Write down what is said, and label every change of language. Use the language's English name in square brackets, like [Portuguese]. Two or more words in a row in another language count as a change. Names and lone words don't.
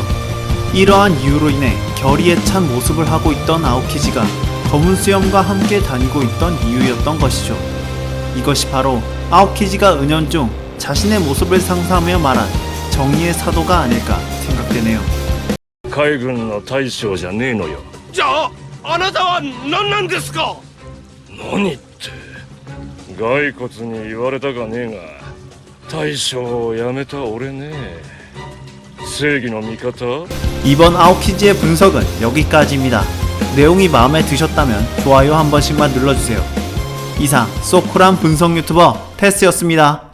[Korean] 이러한 이유로 인해 결의에 찬 모습을 하고 있던 아오키지가 검은 수염과 함께 다니고 있던 이유였던 것이죠. 이것이 바로 아오키지가 은연중 자신의 모습을 상상하며 말한 정의의 사도가 아닐까 생각되네요. [Japanese] 海軍の大将じゃねえのよ。じゃああなたは何なんですか。何って骸骨に言われたかねえが大将を辞めた俺ね。正義の味方。 [Korean] 이번 아오키지의 분석은 여기까지입니다. 내용이 마음에 드셨다면 좋아요 한 번씩만 눌러주세요. 이상 소쿠란 분석 유튜버 테스였습니다.